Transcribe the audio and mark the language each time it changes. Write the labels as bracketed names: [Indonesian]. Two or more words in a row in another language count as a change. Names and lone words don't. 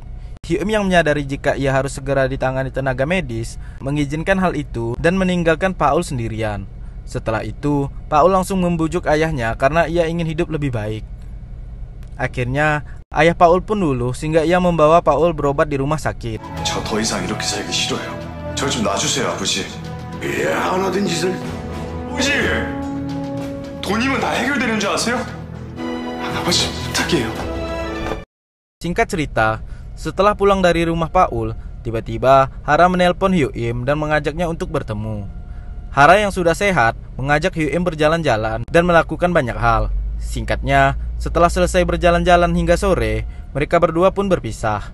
[Indonesian] Hyuk-im yang menyadari jika ia harus segera ditangani tenaga medis, mengizinkan hal itu dan meninggalkan Paul sendirian. Setelah itu, Paul langsung membujuk ayahnya karena ia ingin hidup lebih baik. Akhirnya, ayah Paul pun luluh sehingga ia membawa Paul berobat di rumah sakit. [Korean] 저 더 이상 이렇게 살기 싫어요. 절 좀 놔주세요, 아버지. 예, 안 하던 짓을. 아버지! 돈이면 다 해결되는 줄 아세요? 아버지, 부탁해요. [Indonesian] Singkat cerita, setelah pulang dari rumah Paul, tiba-tiba Hara menelpon Hyuk-im dan mengajaknya untuk bertemu. Hara yang sudah sehat mengajak Hyuk-im berjalan-jalan dan melakukan banyak hal. Singkatnya, setelah selesai berjalan-jalan hingga sore, mereka berdua pun berpisah.